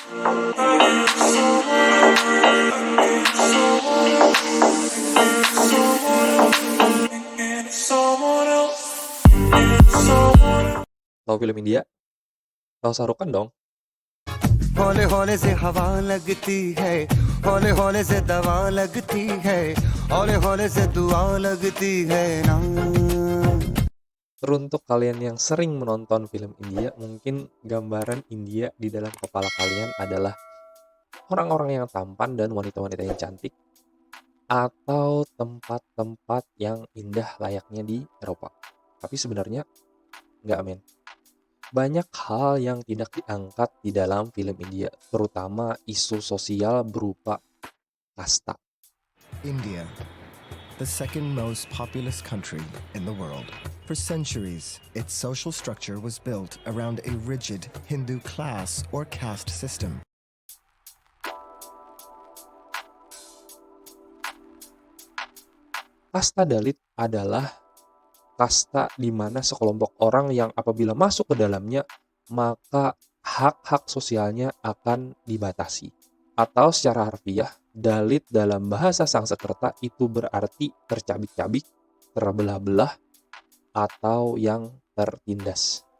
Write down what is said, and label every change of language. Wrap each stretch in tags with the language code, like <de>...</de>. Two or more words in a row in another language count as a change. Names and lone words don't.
<id>Tahu film India? Tahu Shah Rukh Khan dong?</id> <hi>हौले हौले से हवा लगती है, हौले हौले से दवा लगती है, हौले हौले से दुआ लगती है ना.</hi> <id>Teruntuk kalian yang sering menonton film India, mungkin gambaran India di dalam kepala kalian adalah orang-orang yang tampan dan wanita-wanita yang cantik, atau tempat-tempat yang indah layaknya di Eropa. Tapi sebenarnya nggak, men. Banyak hal yang tidak diangkat di dalam film India, terutama isu sosial berupa kasta.</id> <en>India, the second most populous country in the world. For centuries, its social structure was built around a rigid Hindu class or caste system.</en> <id>Kasta Dalit adalah kasta di mana sekelompok orang yang apabila masuk ke dalamnya, maka hak-hak sosialnya akan dibatasi. Atau secara harfiah, Dalit dalam bahasa Sanskerta itu berarti tercabik-cabik, terbelah-belah, atau yang tertindas.</id>